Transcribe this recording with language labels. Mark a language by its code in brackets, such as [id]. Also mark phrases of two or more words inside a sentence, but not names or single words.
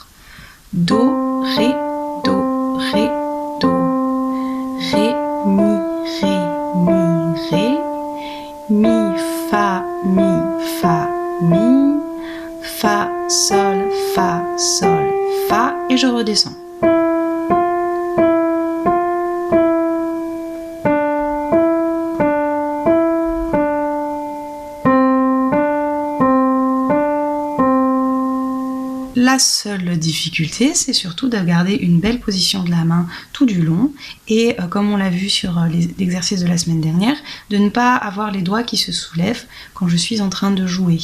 [fr] Do, Ré, Do, Ré, Do. Ré, Mi, Ré, Mi, Ré. Mi, Fa, Mi, Fa, Mi. Fa, Sol, Fa, Sol, Fa. Et je redescends. La seule difficulté, c'est surtout de garder une belle position de la main tout du long et comme on l'a vu sur l'exercice de la semaine dernière, de ne pas avoir les doigts qui se soulèvent quand je suis en train de jouer.